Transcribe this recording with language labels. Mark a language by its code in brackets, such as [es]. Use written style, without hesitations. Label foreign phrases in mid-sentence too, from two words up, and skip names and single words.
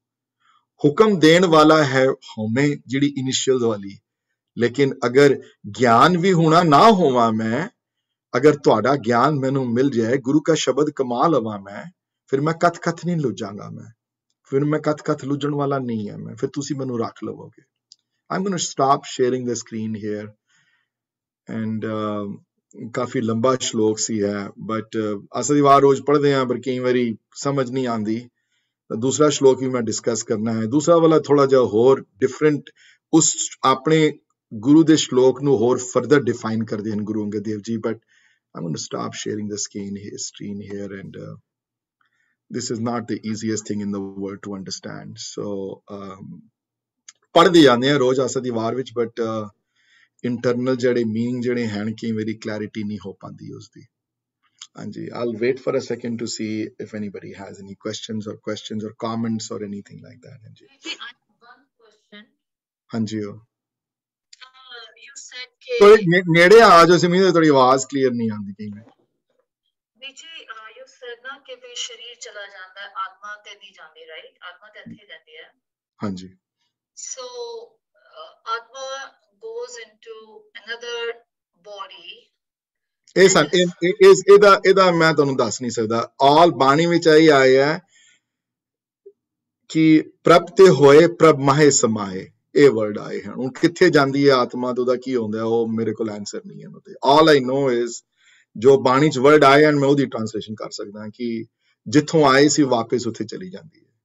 [pa] ਹੁਕਮ ਦੇਣ ਵਾਲਾ ਹੈ ਹਉਮੈ, ਜਿਹੜੀ ਇਨੀਸ਼ੀਅਲ ਵਾਲੀ। ਲੇਕਿਨ ਅਗਰ ਗਿਆਨ ਵੀ ਹੋਣਾ ਨਾ ਹੋਵਾਂ ਮੈਂ, ਅਗਰ ਤੁਹਾਡਾ ਗਿਆਨ ਮੈਨੂੰ ਮਿਲ ਜਾਏ, ਗੁਰੂ ਕਾ ਸ਼ਬਦ ਕਮਾ ਲਵਾਂ ਮੈਂ, ਫਿਰ ਮੈਂ ਕਥ ਨਹੀਂ ਲੁੱਜਾਂਗਾ। ਫਿਰ ਮੈਂ ਕਥ ਲੁੱਜਣ ਵਾਲਾ ਨਹੀਂ ਹੈ ਮੈਂ। ਫਿਰ ਤੁਸੀਂ ਮੈਨੂੰ ਰੱਖ ਲਵੋਗੇ। [en] I'm going to stop sharing the screen here. [pa] And ਕਾਫੀ ਲੰਬਾ ਸ਼ਲੋਕ ਸੀ ਹੈ, ਬਟ ਅਸਾਂ ਦੀ ਵਾਰ ਰੋਜ਼ ਪੜ੍ਹਦੇ ਹਾਂ, ਪਰ ਕਈ ਵਾਰੀ ਸਮਝ ਨਹੀਂ ਆਉਂਦੀ। ਦੂਸਰਾ ਸ਼ਲੋਕ ਵੀ ਮੈਂ ਡਿਸਕਸ ਕਰਨਾ ਹੈ। ਦੂਸਰਾ ਵਾਲਾ ਥੋੜਾ ਜਿਹਾ ਹੋਰ ਡਿਫਰੈਂਟ, ਉਸ ਆਪਣੇ ਗੁਰੂ ਦੇ ਸ਼ਲੋਕ ਨੂੰ ਹੋਰ [en] further define [pa] ਕਰਦੇ ਹਨ ਗੁਰੂ ਅੰਗਦ ਦੇਵ ਜੀ। [en] ਬਟ I'm going to stop sharing the screen here, and this is not the easiest thing in the world to understand. [pa] So ਪੜ੍ਹਦੇ ਜਾਂਦੇ ਹਾਂ ਰੋਜ਼ ਅਸਾਂ ਦੀ ਵਾਰ ਵਿੱਚ, [en] but internal [pa] ਜਿਹੜੇ ਮੀਨਿੰਗ ਜਿਹੜੇ ਹਨ, ਕਈ ਵਾਰੀ ਕਲੈਰਿਟੀ ਨਹੀਂ ਹੋ ਪਾਉਂਦੀ ਉਸਦੀ। ਹਾਂਜੀ, [en] I'll wait for a second to see if anybody has any questions or comments or anything like that. [pa] ਹਾਂਜੀ, [en] I have one question. [pa] ਹਾਂਜੀ। [en] You said [pa] ਕਿ ਕੋਈ ਨੇੜੇ ਆ ਜਾਓ ਸਿਮੀ, ਤੁਹਾਡੀ ਆਵਾਜ਼ ਕਲੀਅਰ ਨਹੀਂ ਆਉਂਦੀ ਕਈ ਵਾਰ। ਜੀ [en] you said [pa] ਨਾ ਕਿ ਵੀ ਸਰੀਰ ਚਲਾ ਜਾਂਦਾ ਹੈ, ਆਤਮਾ ਤੇ ਨਹੀਂ ਜਾਂਦੀ, ਰਾਈਟ? ਆਤਮਾ ਤੇ ਇੱਥੇ ਰਹਿੰਦੀ ਹੈ। ਹਾਂਜੀ। [en] So Atma goes into another body. [pa] ਇਹਦਾ ਮੈਂ ਤੁਹਾਨੂੰ ਦੱਸ ਨਹੀਂ ਸਕਦਾ। ਆਲ ਬਾਣੀ ਵਿੱਚ ਇਹ ਆਇਆ ਕਿ ਪ੍ਰਭ ਤੇ ਹੋਏ ਪ੍ਰਭ ਮਾਹੇ ਸਮਾਏ, ਇਹ ਵਰਡ ਆਏ ਹਨ। ਹੁਣ ਕਿੱਥੇ ਜਾਂਦੀ ਹੈ ਆਤਮਾ ਤੇ ਉਹਦਾ ਕੀ ਹੁੰਦਾ, ਉਹ ਮੇਰੇ ਕੋਲ ਆਨਸਰ ਨਹੀਂ ਹੈ ਉਹਦੇ। [en] all I know is [pa] ਜੋ ਬਾਣੀ ਚ ਵਰਡ ਆਏ ਹਨ, ਮੈਂ ਉਹਦੀ ਟ੍ਰਾਂਸਲੇਸ਼ਨ ਕਰ ਸਕਦਾ ਕਿ ਜਿੱਥੋਂ ਆਏ ਸੀ ਵਾਪਸ ਉੱਥੇ ਚਲੀ ਜਾਂਦੀ ਹੈ।